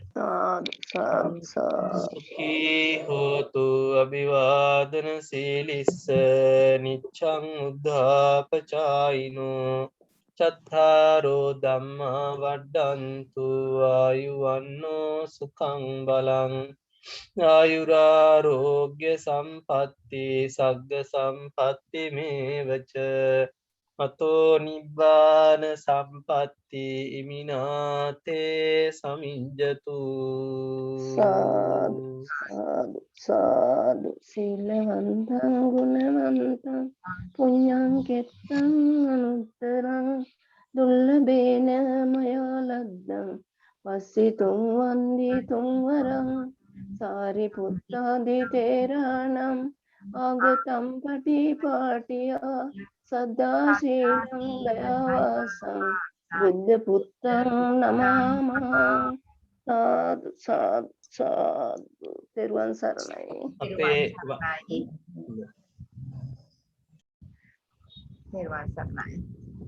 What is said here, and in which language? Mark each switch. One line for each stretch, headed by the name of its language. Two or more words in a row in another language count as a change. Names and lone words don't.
Pali: සුඛී හෝතු අභිවාදන සීලිස්ස නිච්ඡං උද්ධාපචායිනෝ චත්තාරෝ ධම්මා වඩ්ඩන්තු ආයුවන්නෝ සුඛං බලං ආයුරාරෝග්‍ය සම්පatti සග්ග සම්පatti මේවච අතෝ නිබ්බාන සම්පත්ති ඉමිනාතේ සමිංජතු සාදු සාදු සාදු සීලවන්තං ගුණවන්තං පුඤ්ඤං කෙත්තං අනුත්තරං දුර්ලභේන මයා ලද්දං වස්සිතුං වන්දිතුං වරං සාරිපුත්තාදි තේරාණං ආගතම් පටිපාටියා සද්දා සීලං දයාවාසං බුද්ධ පුත්තං නමාමහං සාදු සාදු සාදු
Sinhala: තෙරුවන් සරණයි. අපේ නිර්වාණ සරණයි.